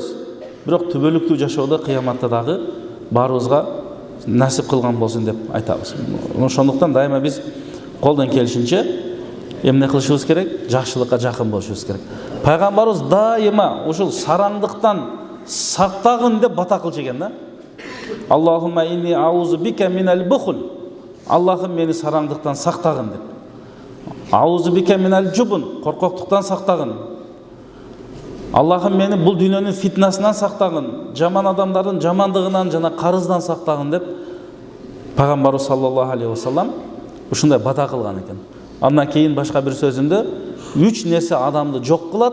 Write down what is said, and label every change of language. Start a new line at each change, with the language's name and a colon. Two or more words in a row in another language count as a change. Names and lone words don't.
Kyrgyz: Бирок түбөлүктүү жашоодо кыяматта дагы баарыбызга насип кылган болсун деп айтабыз. Ошондуктан дайыма биз колдон келишинче эмне кылышыбыз керек? Жакшылыкка жакын болушубуз керек. Пайгамбарыбыз дайыма ушул сараңдыктан сактагын деп бата кылчу экен да.
Arabic: اللهم إني أعوذ بك من البخل.
Kyrgyz: Аллахым мени сараңдыктан сактагын деп.
Arabic: أعوذ بك من الجبن,
Kyrgyz: коркоктуктан сактагын. Аллахым мени бул дүйнөнүн фитнасынан сактагын, жаман адамдардын жамандыгынан жана карыздан сактагын деп Пайгамбарыбыз
Arabic: صلى الله عليه وسلم
Kyrgyz: ушундай бата кылган экен. Андан кийин башка бир сөзүндө 3 нерсе адамды жок кылат.